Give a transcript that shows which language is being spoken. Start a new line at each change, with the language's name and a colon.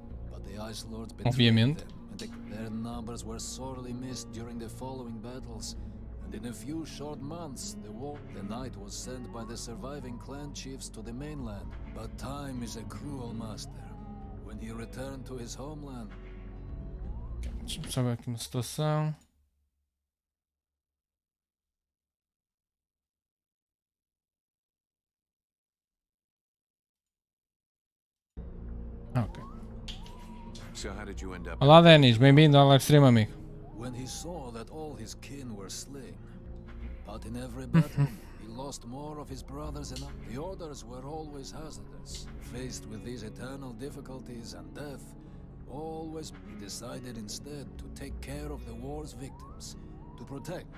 English: But the Ice Lords betrayed them, and their numbers were sorely missed during the following battles. And in a few short months, the knight was sent by the surviving clan chiefs to the mainland. But time is a cruel master. When he returned to his homeland...
Portuguese: Deixa-me só ver aqui uma situação. Ok.
English: So how did you end up...
Portuguese: Olá Denis, bem-vindo ao live stream, amigo.
English: When he saw that all his kin were slain, but in every battle he lost more of his brothers, and the orders were always hazardous. Faced with these eternal difficulties and death, always he decided instead to take care of the war's victims, to protect.